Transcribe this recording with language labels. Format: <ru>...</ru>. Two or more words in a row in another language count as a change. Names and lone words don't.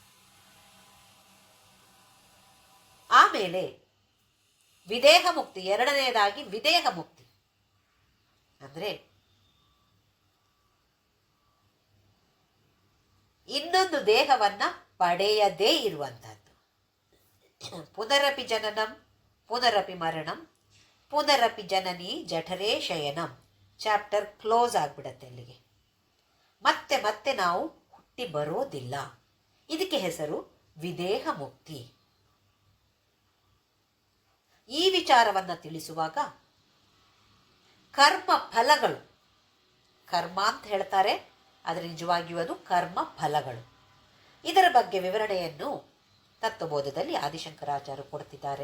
<kn>ಆಮೇಲೆ ವಿದೇಹ ಮುಕ್ತಿ, 2ನೇದಾಗಿ ವಿದೇಹ ಮುಕ್ತಿ ಅಂದರೆ ಇನ್ನೊಂದು ದೇಹವನ್ನು ಪಡೆಯದೇ ಇರುವಂಥದ್ದು.</kn> <sa>ಪುನರಪಿ ಜನನಂ ಪುನರಪಿ ಮರಣಂ ಪುನರಪಿ ಜನನಿ ಜಠರೇ ಶಯನಂ.</sa> <en>chapter close</en> <kn>ಆಗಿಬಿಡತ್ತೆ ಅಲ್ಲಿಗೆ. ಮತ್ತೆ ಮತ್ತೆ ನಾವು ಹುಟ್ಟಿ ಬರೋದಿಲ್ಲ. ಇದಕ್ಕೆ ಹೆಸರು ವಿದೇಹ ಮುಕ್ತಿ. ಈ ವಿಚಾರವನ್ನು ತಿಳಿಸುವಾಗ ಕರ್ಮ ಫಲಗಳು, ಕರ್ಮ ಅಂತ ಹೇಳ್ತಾರೆ, ಆದರೆ ನಿಜವಾಗಿಯೂ ಅದು ಕರ್ಮ ಫಲಗಳು, ಇದರ ಬಗ್ಗೆ ವಿವರಣೆಯನ್ನು ತತ್ವಬೋಧದಲ್ಲಿ ಆದಿಶಂಕರಾಚಾರ್ಯರು ಕೊಡ್ತಿದ್ದಾರೆ.</kn>